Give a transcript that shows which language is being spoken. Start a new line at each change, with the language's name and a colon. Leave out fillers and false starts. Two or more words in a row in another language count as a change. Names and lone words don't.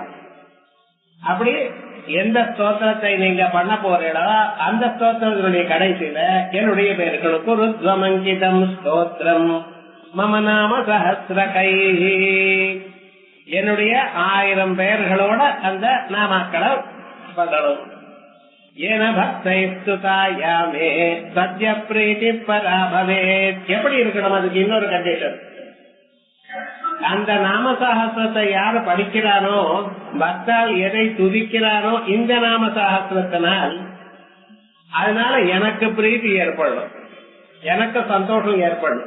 Tamil: அப்படி எந்த ஸ்தோத்திரத்தை நீங்க பண்ண போறீங்களோ அந்த ஸ்தோத்திரத்தினுடைய கடைசியில என்னுடைய பேர் இருக்கணும்.
Sanskrit: कुरुध्वमङ्कितं स्तोत्रं मम नाम सहस्रकैः,
Tamil: என்னுடைய 1000 பெயர்களோட அந்த நாமாக்களை பண்ணணும்.
Sanskrit: येन भक्तैः स्तुता या मे सद्य प्रीतिः परा भवेत्.
Tamil: எப்படி இருக்கணும்? அதுக்கு இன்னொரு கண்டிஷன். அந்த நாம சஹஸ்ரத்தை யாரு படிக்கிறானோ, பக்தால் எதை துதிக்கிறானோ இந்த நாம சஹஸ்ரத்தினால், அதனால எனக்கு பிரீத்தி ஏற்படணும், எனக்கு சந்தோஷம் ஏற்படணும்.